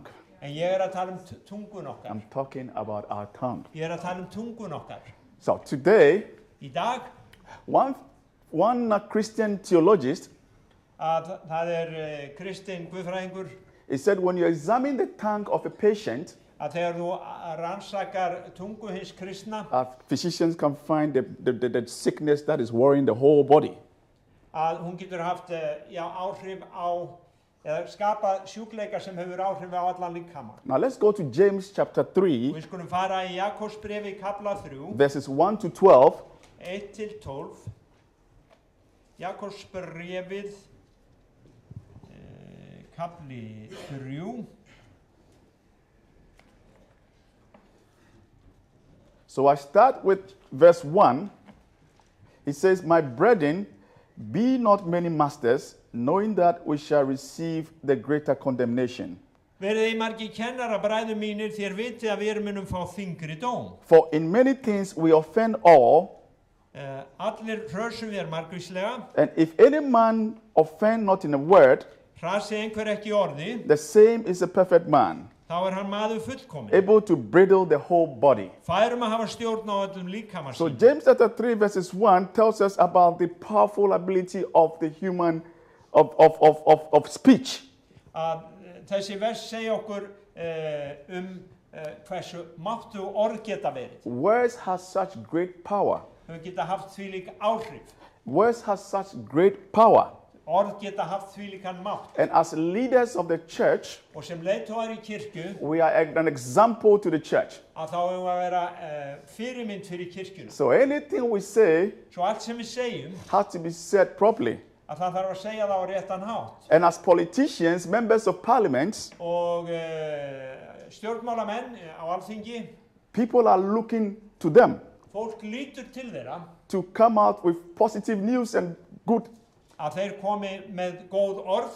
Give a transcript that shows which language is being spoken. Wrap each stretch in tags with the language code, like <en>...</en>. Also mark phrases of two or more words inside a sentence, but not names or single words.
<is>en ég að tala um tungun okkar.</is> <en>I'm talking about our tongue.</en> <is>Ég að tala um tungun okkar.</is> <en>So today,</en> <is>Í dag</is> <en>one Christian theologist,</en> <is>að það kristinn guðfræðingur</is> <en>he said when you examine the tongue of a patient,</en> <is>að þegar þú rannsakar tungu hins kristna</is> <en>physicians can find the sickness that is worrying the whole body.</en> <is>að hún getur haft áhrif á eða skapað sjúkleika sem hefur áhrif á allan líkama.</is> <en>Now let's go to James chapter 3,</en> <is>Við skulum fara í Jakobsbrefi kapla 3,</is> <en>verses 1 to 12.</en> <is>1-12. Jakobsbrefið kapli 3.</is> <en>So I start with verse 1. He says, my brethren, be not many masters, knowing that we shall receive the greater condemnation.</en> <is>Verið margir kennara bræður mínir þér vitið að við munum fá þyngri dóm.</is> <en>For in many things we offend all,</en> <is>Allir hrösum við margvíslega,</is> <en>and if any man offend not in a word,</en> <is>hrasi einhver ekki í orði,</is> <en>the same is a perfect man,</en> <is>þá hann maður fullkominn.</is> <en>able to bridle the whole body.</en> <is>Færum að hafa stjórn á öllum líkama So sínum.</is> <en>James chapter 3 verses 1 tells us about the powerful ability of the human, of speech.</en> <is>Að þessi vers segja okkur hversu máttu orð geta verið.</is> <en>Words has such great power.</en> <is>Þau geta haft þvílík áhrif.</is> <en>Words has such great power.</en> <is>Orð geta haft þvílíkan mátt.</is> <en>And as leaders of the church,</en> <is>Og sem leiðtogar í kirkju,</is> <en>we are an example to the church.</en> <is>að þá eigum við að vera fyrirmynd fyrir kirkjuna.</is> <en>So anything we say</en> <is>Svo allt sem við segjum,</is> <en>has to be said properly.</en> <is>að það þarf að segja það á réttan hátt.</is> <en>And as politicians, members of parliament,</en> <is>Og stjórnmálamenn á Alþingi,</is> <en>people are looking to them</en> <is>fólk lítur til þeirra</is> <en>to come out with positive news and good.</en> <is>að þeir komi með góð orð,</is>